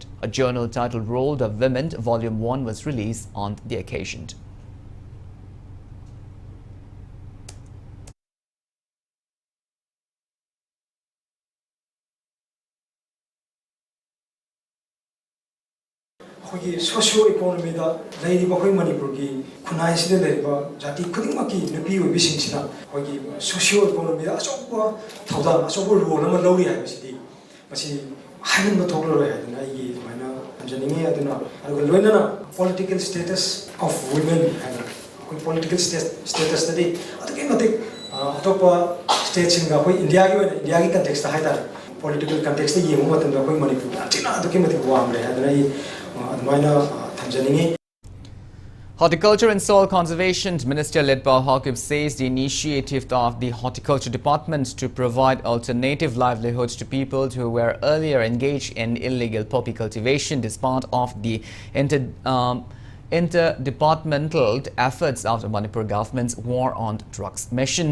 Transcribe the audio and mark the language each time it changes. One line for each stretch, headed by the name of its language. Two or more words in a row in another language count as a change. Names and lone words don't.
English: A journal titled Role of Women, Volume 1 was released on the occasion.
Manipuri: Socio-economy da Manipur ki kunai sida leriba jati khudingmaki nupi obi singsina hogi socio-economy da achokba thauda achokba role ama lori haibasidi masi hanin ba thoklo roi hadina igi maina anjaningi aduna aru loinana
English: political status of women and political status
Manipuri: tadi adake matik atopa state singa koi India ki context da haida
English: political context
Manipuri: ni yemu matam da koi Manipur atina adake matik wamre hadina
English: Horticulture and Soil Conservation Minister Letpa Hawkib says the initiative of the Horticulture Department to provide alternative livelihoods to people who were earlier engaged in illegal poppy cultivation is part of the interdepartmental efforts of the Manipur government's war on drugs mission.